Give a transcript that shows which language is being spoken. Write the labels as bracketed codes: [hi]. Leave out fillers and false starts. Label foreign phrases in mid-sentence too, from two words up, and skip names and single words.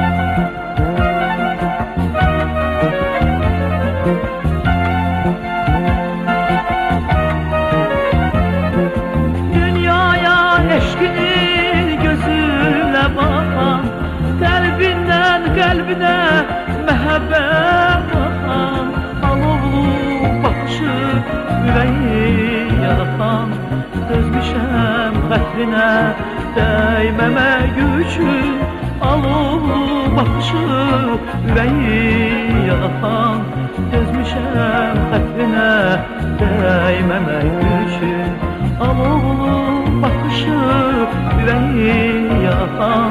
[tr] Dünyaya eşkinin gözüyle bakan, kalbinden kalbine mehabbet akan. Alovlu bakışı yüreği yakan. [az] Dözmüşəm xətrinə dəyməmək üçün [tr] alovlu bakışı yüreği yakan. [az] Dözmüşəm xətrinə dəyməmək üçün [tr] alovlu bakışı yüreği yakan.